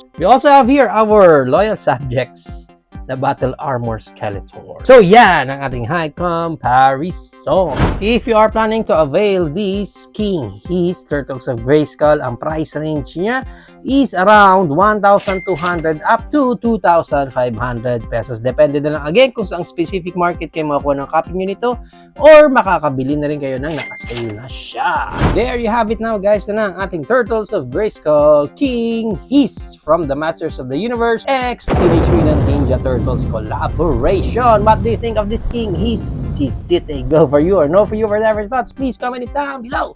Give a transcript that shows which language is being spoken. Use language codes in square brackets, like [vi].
[en] We also have here our loyal subjects na Battle Armor Skeletor. [tl] So yan ang ating [en] high comparison. If you are planning to avail this King Hiss Turtles of Grayskull, ang price range niya is around 1,200 up to 2,500 pesos. [tl] Depende na lang again kung saan specific market kayo makakuha ng copy nyo nito or makakabili na rin kayo ng nakasale na siya. [en] There you have it now guys, na ang ating Turtles of Grayskull King Hiss from the Masters of the Universe X Teenage Mutant Ninja Turtles collaboration. What do you think of this King Hiss? Is it a go for you or no for you? For whatever thoughts, please comment it down below.